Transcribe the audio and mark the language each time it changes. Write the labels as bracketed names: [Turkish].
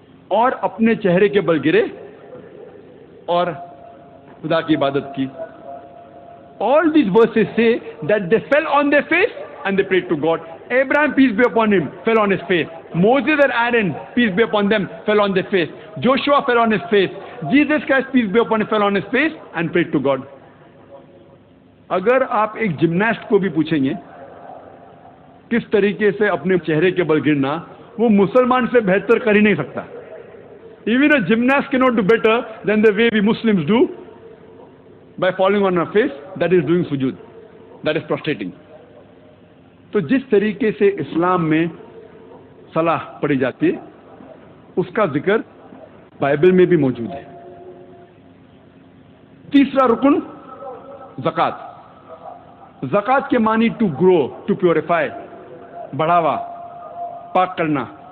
[Urdu] اور اپنے چہرے کے بل گرے اور خدا کی عبادت کی۔ [English] All these verses say that they fell on their face and they prayed to God. Abraham, peace be upon him, fell on his face. Moses and Aaron, peace be upon them, fell on their face. Joshua fell on his face. Jesus Christ, peace be upon him, fell on his face and prayed to God. [Urdu] اگر آپ ایک gymnast کو بھی پوچھیں گے کس طریقے سے اپنے چہرے کے بل گرنا، وہ مسلمان سے بہتر کر ہی نہیں سکتا۔ [English] Even a gymnast cannot do better than the way we Muslims do. by falling on her face, that is doing sujud, that is prostrating. [Urdu] تو جس طریقے سے اسلام میں صلاح پڑھی جاتی ہے اس کا ذکر بائبل میں بھی موجود ہے. تیسرا رکن زکوٰۃ. زکوٰۃ کے معنی [English] to grow, to purify, [Urdu] بڑھاوا، پاک کرنا.